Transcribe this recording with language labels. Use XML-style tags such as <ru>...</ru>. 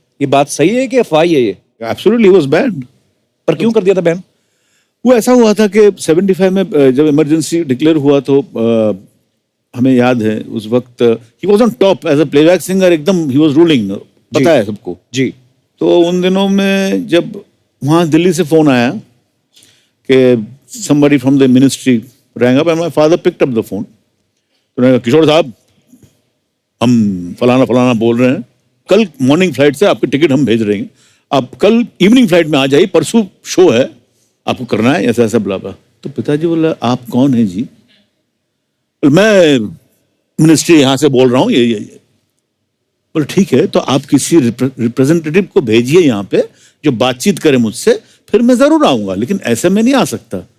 <hi>ये बात सही है कि अफवाह है ये?</hi> <en>Absolutely was bad.</en> <hi>पर क्यों कर दिया था बैन? वो ऐसा हुआ था कि 75 में जब इमरजेंसी डिक्लेयर हुआ तो हमें याद है उस वक्त</hi> <en>he was on top as a playback singer,</en> <hi>एकदम</hi> <en>he was ruling,</en> <hi>पता है सबको जी। तो उन दिनों में जब वहाँ दिल्ली से फोन आया कि</hi> <en>somebody from the ministry rang up and my father picked up the phone.</en> <hi>तो उन्होंने कहा, किशोर साहब हम फलाना फलाना बोल रहे हैं, कल मॉर्निंग फ्लाइट से आपकी टिकट हम भेज रहे हैं, आप कल इवनिंग फ्लाइट में आ जाइए, परसों शो है, आपको करना है ऐसा ऐसा बुलावा। तो पिताजी बोला आप कौन हैं जी? मैं मिनिस्ट्री यहाँ से बोल रहा हूँ, ये बोले ठीक है, तो आप किसी रिप्रेजेंटेटिव को भेजिए यहाँ पे जो बातचीत करे मुझसे, फिर मैं जरूर आऊंगा, लेकिन ऐसे में नहीं आ सकता।</hi>